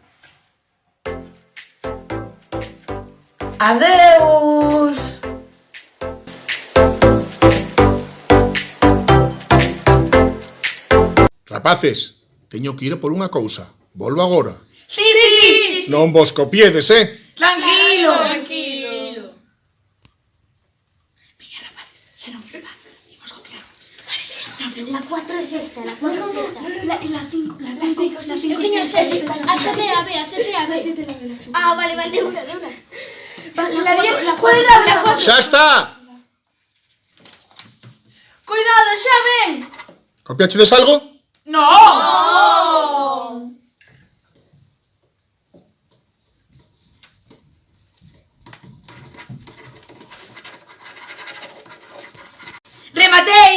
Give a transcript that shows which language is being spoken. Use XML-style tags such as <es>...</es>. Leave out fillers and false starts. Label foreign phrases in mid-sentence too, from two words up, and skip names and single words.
<gl>Adeus. Rapaces, teño que ir a por unha cousa. Volvo agora.</gl> <es>Sí, sí.</es> <gl>Non vos copiedes, Tranquilo.</gl> <es>La 4 es esta, la 4 es esta. La 5, la 5, la 5. Yo que no sé, a 7 A. Ah, vale, de una. La 10, ¿cuál era la 4?</es> <gl>Xa está! Cuidado, xa ven. Copiachedes algo? No. Rematei.</gl>